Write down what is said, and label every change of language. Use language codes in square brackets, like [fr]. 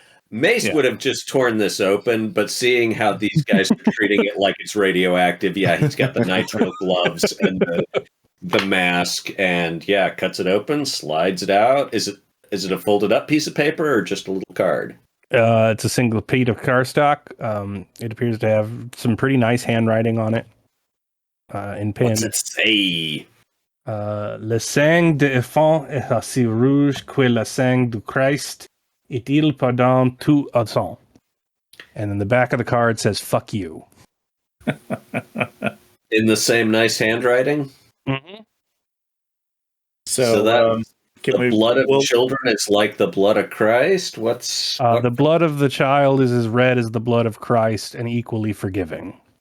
[en] Mace would have just torn this open, but seeing how these guys are treating it like it's radioactive, he's got the nitrile gloves and the mask, and cuts it open, slides it out. Is it a folded up piece of paper or just a little card? It's a single sheet of cardstock. It appears to have some pretty nice handwriting on it. In pen. What's it say? [fr] Le sang de enfant est aussi rouge que le sang du Christ, et il pardonne tout au sang. [en] And then the back of the card says, fuck you. In the same nice handwriting? Mm-hmm. So that the blood of children is like the blood of Christ? The blood of the child is as red as the blood of Christ and equally forgiving.